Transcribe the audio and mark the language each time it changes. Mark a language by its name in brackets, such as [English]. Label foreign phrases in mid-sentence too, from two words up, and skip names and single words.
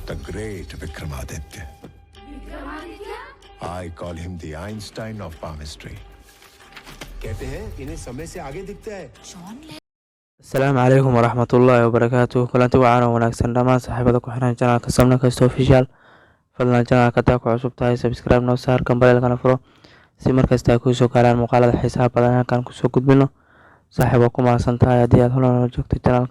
[English] great Vikramaditya. I call him the Einstein of palmistry. [Hindi] कहते हैं इन्हें समय से आगे दिखता है. [Arabic] السلام عليكم ورحمة الله وبركاته. [Somali] kulanti wacan oo wanaagsan dhammaan saaxiibada ku xiran janaalka Samna Kasta Official. fadlan janaalka hadaa ku cusub tahay subscribe noo saar, kambalelkana furo si markasta ay kusoo gaaraan muuqaalada xiisaha badan halkan kusoo gudbino. saaxiib waa ku mahadsan tahay haddii aad holan joogto janaalka.